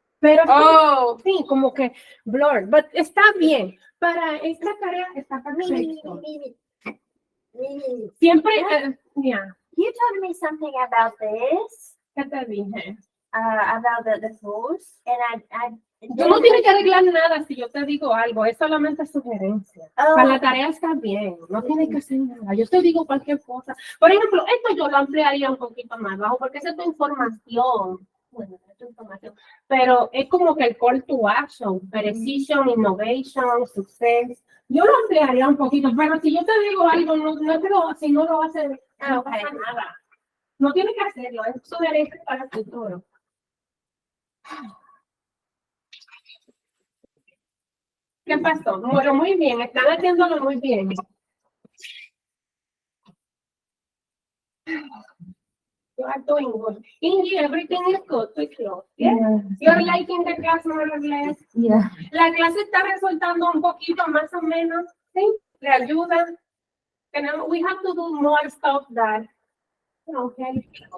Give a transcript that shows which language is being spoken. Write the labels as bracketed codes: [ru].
[es] Pero sí, como que blur, but está bien, para esta tarea está perfecto. Siempre, yeah. [en] You told me something about this, [es] ¿Qué te dije? [en] about the rules, and I [es] Tú no tienes que arreglar nada si yo te digo algo, es solamente sugerencia. Para la tarea está bien, no tienes que hacer nada. Yo te digo cualquier cosa. Por ejemplo, esto yo lo ampliaría un poquito más bajo porque esa es tu información. Bueno, es tu información. Pero es como que el call to action, precision, innovation, success. Yo lo ampliaría un poquito, pero si yo te digo algo, si no lo haces, no pasa nada. No tienes que hacerlo, es sugerencia para el futuro. ¿Qué pasó? Bueno, muy bien, están haciéndolo muy bien. [en] You are doing good. Ingy, everything is good with you. Yeah? You're liking the class more or less. Yeah. [es] La clase está resultando un poquito más o menos, ¿sí? Le ayuda. [en] We have to do more stuff that, okay.